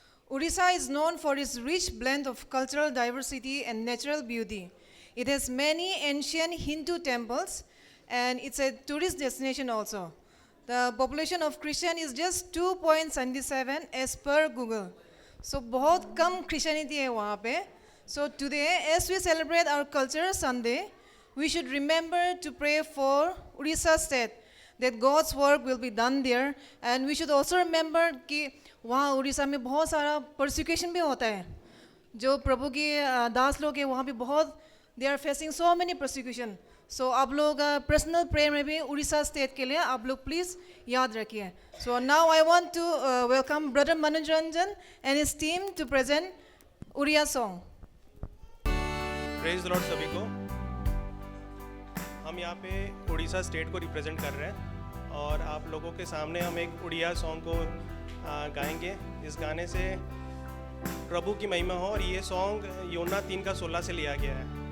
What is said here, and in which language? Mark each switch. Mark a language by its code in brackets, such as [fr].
[en] Orissa is known for its rich blend of cultural diversity and natural beauty. It has many ancient Hindu temples, and it's a tourist destination also. The population of Christian is just 2.77 as per Google. [hi] So, बहुत कम Christianity है वहाँ पे. [en] So today, as we celebrate our Culture Sunday, we should remember to pray for Orissa state, that God's work will be done there, and we should also remember [hi] कि वहाँ उड़ीसा में बहुत सारा persecution भी होता है. जो प्रभु के दास लोग हैं वहाँ पे बहुत [en] they are facing so many persecution. [hi] So आप लोग [en] personal prayer [hi] में भी उड़ीसा state के लिए आप लोग please याद रखिए. [en] So now I want to welcome Brother Manoj Ranjan and his team to present Oriya song. [hi] Praise the Lord सभी को. हम यहाँ पे उड़ीसा स्टेट को रिप्रेजेंट कर रहे हैं और आप लोगों के सामने हम एक उड़िया सॉन्ग को गाएंगे. इस गाने से प्रभु की महिमा हो, और ये सॉन्ग योना 3:16 से लिया गया है.